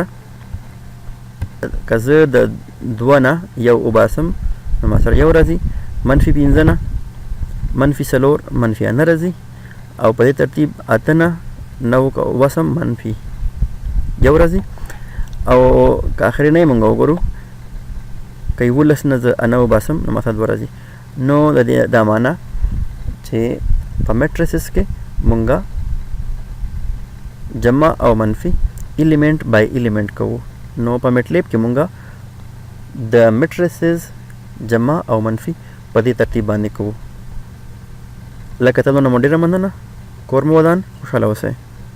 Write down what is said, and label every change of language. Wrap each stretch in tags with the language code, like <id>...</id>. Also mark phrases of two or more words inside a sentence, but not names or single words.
<ps>که زه د 2 نه 1 وباسم نو ما سره 1 راځي منفي 5 نه منفي 4 منفي 9 راځي او په دې ترتیب 8 نه 9 وسم منفي 1 راځي او که اخري نه مونږ وګورو که 11 نه زه 9 وباسم نو ما سره 2 راځي نو د دې دا معنا چې په میټریسز کې مونږه جمع او منفي</ps> <en>element by element</en> <ps>کوو نو په میټلیب کې مونږه د میټریسز جمع او منفي په دې ترتیب باندې کوو لکه تاسو نو ډیره مننه کور مو ودان خوشاله اوسئ</ps>